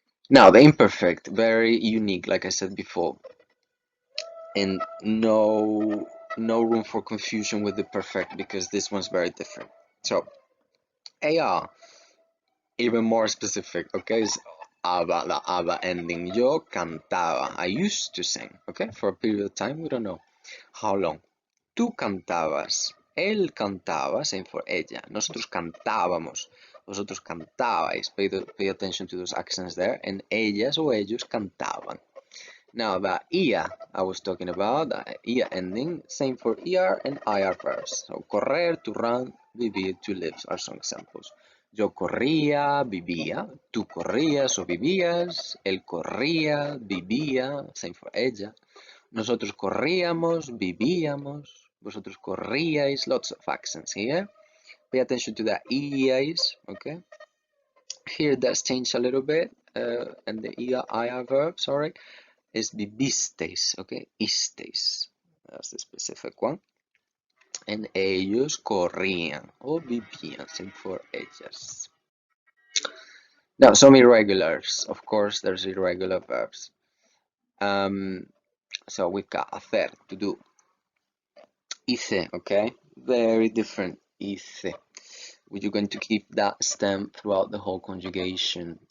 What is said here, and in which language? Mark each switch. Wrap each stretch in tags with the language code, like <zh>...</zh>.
<en>Now the imperfect, very unique, like I said before, and no room for confusion with the perfect because this one's very different. So AR, even more specific, okay, is ABBA, the ABBA ending.</en> <es>Yo cantaba,</es> <en>I used to sing, okay, for a period of time, we don't know how long.</en> <es>Tú cantabas, él cantaba,</es> <en>same for</en> <es>ella. Nosotros cantábamos, vosotros cantabais.</es> <en>Pay attention to those accents there.</en> <es>And ellas o ellos cantaban.</es> <en>Now the ia I was talking about, the ia ending, same for er and ir verbs. So correr, to run, vivir, to live are some examples.</en> <es>Yo corría, vivía. Tú corrías o vivías. Él corría, vivía,</es> <en>same for</en> <es>ella. Nosotros corríamos, vivíamos. Vosotros corríais.</es> <en>Lots of accents here. Pay attention to the iais, okay? Here that's changed a little bit, and the ir verb, sorry, is vivisteis, okay? Isteis. That's the specific one.</en> <es>And ellos corrían o vivían,</es> <en>same for</en> <es>ellas.</es> <en>Now, some irregulars. Of course, there's irregular verbs. So we've got hacer, to do. Hice, okay? Very different. Hice. You're going to keep that stem throughout the whole conjugation.</en>